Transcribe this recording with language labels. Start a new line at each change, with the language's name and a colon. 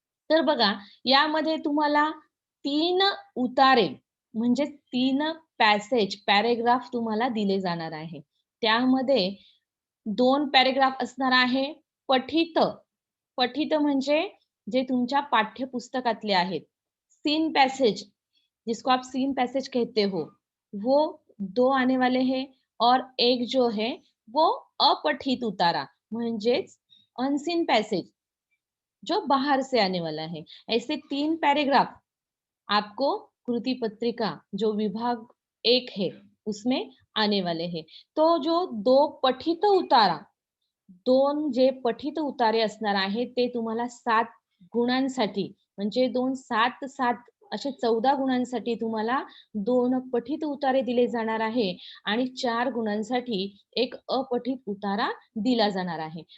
Marathi: तर बघा, यामध्ये तुम्हाला 3 उतारे म्हणजे 3 पॅराग्राफ तुम्हाला दिले जाणार आहे. त्यामध्ये 2 पॅराग्राफ असणार आहे पठित. पठित म्हणजे जे तुमच्या पाठ्यपुस्तकातले आहेत.
Hindi: सीन पैसेज जिसको आप सीन पैसेज कहते हो, वो 2 आने वाले हैं और एक जो है वो अपठित उतारा म्हणजेच अनसीन पैसेज जो बाहर से आने वाला है. ऐसे 3 पैराग्राफ आपको कृति पत्रिका जो विभाग 1 है, उसमें आने वाले हैं.
Marathi: तो जो 2 पठित उतारा 2 जे पठित उतारे असणार आहेत, ते तुम्हाला 7 गुणांसाठी म्हणजे 2 7 7 असे 14 गुणांसाठी तुम्हाला 2 पठित उतारे दिले जाणार आहे आणि 4 गुणांसाठी एक अपठित उतारा दिला जाणार आहे.